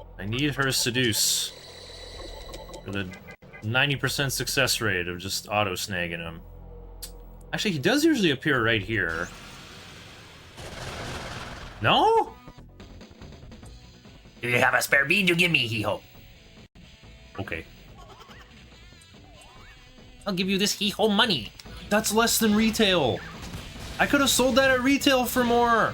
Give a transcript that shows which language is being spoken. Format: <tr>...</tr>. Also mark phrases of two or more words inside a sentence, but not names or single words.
<en>need her seduce. For the 90% success rate of just auto-snagging him. Actually, he does usually appear right here. No? Do you have a spare bead you give me, hee-ho? Okay. I'll give you this hee-ho money. That's less than retail. I could have sold that at retail for more.</en>